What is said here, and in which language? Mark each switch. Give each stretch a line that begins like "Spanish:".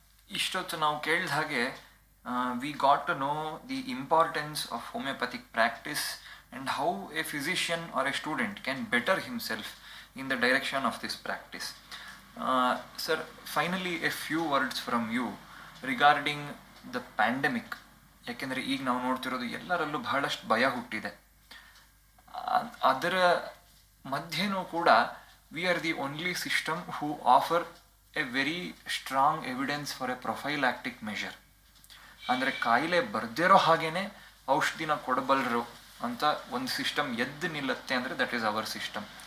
Kannada: ಇಷ್ಟೊತ್ತು ನಾವು ಕೇಳಿದ ಹಾಗೆ
English: We got to know the importance of homeopathic practice and how a physician or a student can better himself in the direction of this practice. Sir, finally a few words from you regarding the pandemic.
Kannada: ಯಾಕೆಂದರೆ ಈಗ ನಾವು ನೋಡ್ತಿರೋದು ಎಲ್ಲರಲ್ಲೂ ಬಹಳಷ್ಟು ಭಯ ಹುಟ್ಟಿದೆ. ಅದರ ಮಧ್ಯೆನೂ ಕೂಡ
English: We are the only system who offer a very strong evidence for a prophylactic measure.
Kannada: ಅಂದರೆ ಕಾಯಿಲೆ ಬರ್ದಿರೋ ಹಾಗೇನೆ ಔಷಧಿನ ಕೊಡಬಲ್ಲರು ಅಂತ ಒಂದು ಸಿಸ್ಟಮ್ ಎದ್ದು ನಿಲ್ಲುತ್ತೆ ಅಂದರೆ
English: That is our system.